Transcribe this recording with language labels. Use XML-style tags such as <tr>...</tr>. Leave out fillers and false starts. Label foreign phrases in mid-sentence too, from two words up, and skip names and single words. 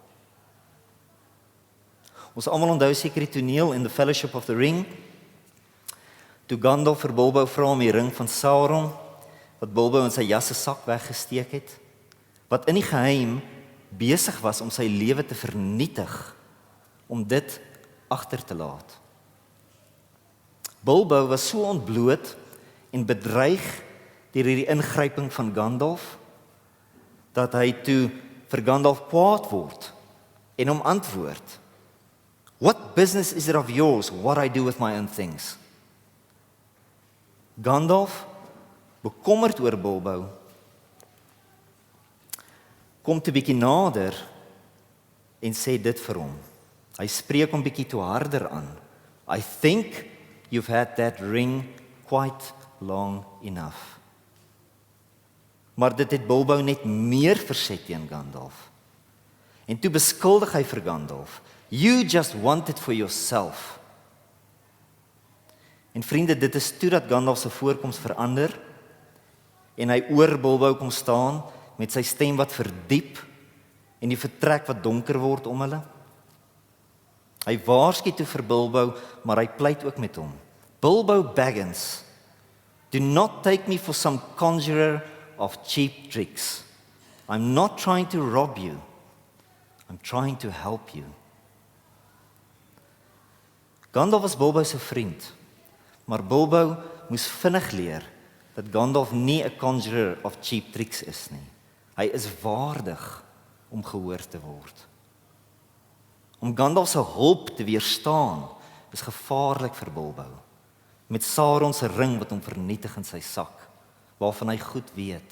<af>Ons almal onthou seker die toneel in The Fellowship of the Ring, toe Gandalf vir Bilbo vra om die ring van Sauron, wat Bilbo in sy jas se sak weggesteek het, wat in die geheim besig was om sy lewe te vernietig, om dit agter te laat. Bilbo was so ontbloot en bedreig deur hierdie ingryping van Gandalf, dat hy toe vir Gandalf kwaad word en hom antwoord,</af> <en>"What business is it of yours what I do with my own things?"</en> <af>Gandalf, bekommerd oor Bilbo, kom te bietjie nader en sê dit vir hom. Hy spreek hom bietjie toe harder aan.</af> <en>"I think you've had that ring quite long enough."</en> <af>Maar dit het Bilbo net meer verset teen Gandalf. En toe beskuldig hy vir Gandalf,</af> <en>"You just want it for yourself."</en> <af>En vriende, dit is toe dat Gandalf se voorkoms verander en hy oor Bilbo kom staan met sy stem wat verdiep en die vertrek wat donker word om hulle. Hy waarsku toe vir Bilbo, maar hy pleit ook met hom.</af> <en>"Bilbo Baggins, do not take me for some conjurer of cheap tricks. I'm not trying to rob you. I'm trying to help you."</en> <af>Gandalf was Bilbo se vriend, maar Bilbo moes vinnig leer dat Gandalf nie 'n</af> <en>conjurer of cheap tricks</en> <af>is nie. Hy is waardig om gehoor te word. Om Gandalf se hulp te weerstaan is gevaarlik vir Bilbo, met Sauron se ring wat hom vernietig in sy sak, waarvan hy goed weet.</af>